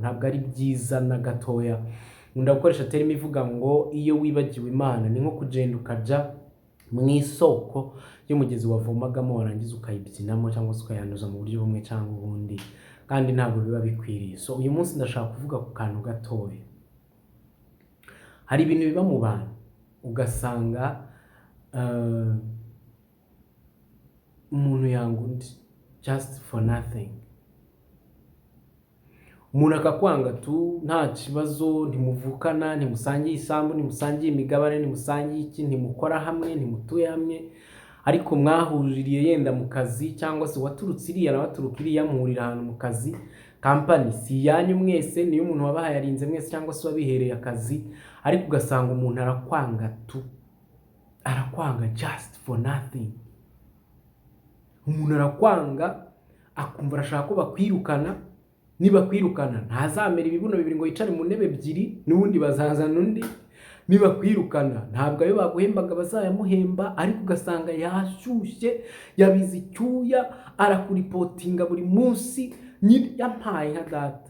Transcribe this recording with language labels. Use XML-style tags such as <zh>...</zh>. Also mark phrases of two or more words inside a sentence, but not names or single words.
<rw>Ntabwo ari byiza na gatoya. Nkunda gukoresha terimi ivuga ngo iyo wibagiwe Imana ni nko kugenda ukajya mu isoko y'umugezi wavomagamo warangiza ukayibyinamo cyangwa se ukayanduza mu buryo bumwe cyangwa ubundi, kandi ntabwo biba bikwiriye. So uyu munsi ndashaka kuvuga ku kantu gatoya. Hari ibintu biba mu bantu ugasanga umuntu yanga undi</rw> <en>just for nothing.</en> <rw>Umuntu akakwanga tu nta kibazo, ntimuvukana, ntimusangiye isambu, ntimusangiye imigabane, ntimusangiye iki, ntimukora hamwe, ntimutuye hamwe, ariko mwahuririye yenda mu kazi cyangwa se waturutse iriya na waturuka iriya muhurira ahantu mu kazi. Company si yanyu mwese, niyo umuntu wabahaye yarinze mwese cyangwa se wabihereye akazi, ariko ugasanga umuntu arakwanga tu, arakwanga</rw> <en>just for nothing.</en> <rw>Umuntu arakwanga akumva arashaka ko bakwirukana. Niba kwirukana ntazamera ibibuno bibiri ngo yicare mu ntebe ebyiri n'ubundi bazazana undi. Niba kwirukana ntabwo ayo baguhembaga bazayamuhemba, ariko ugasanga yashyushye yabize icyuya arakuripotinga buri munsi nyine yampaye nka data.</rw>